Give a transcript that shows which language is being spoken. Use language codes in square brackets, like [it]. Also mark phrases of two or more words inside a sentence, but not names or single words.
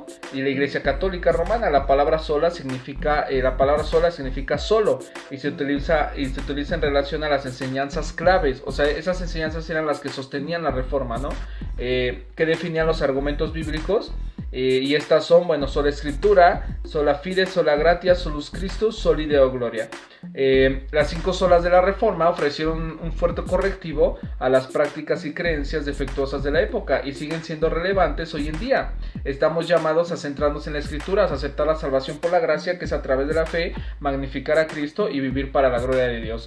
[es] Y la Iglesia Católica Romana. La palabra sola significa solo, y se utiliza en relación a las enseñanzas claves. O sea, esas enseñanzas eran las que sostenían la Reforma, ¿no? Que definían los argumentos bíblicos y estas son, bueno, sola Escritura, [la] sola Fide, sola Gratia, solus Christus, soli Deo Gloria. [es] Las 5 solas de la Reforma ofrecieron un fuerte correctivo a las prácticas y creencias defectuosas de la época y siguen siendo relevantes hoy en día. Estamos llamados a centrarnos en la Escritura, a aceptar la salvación por la gracia, que es a través de la fe, magnificar a Cristo y vivir para la gloria de Dios.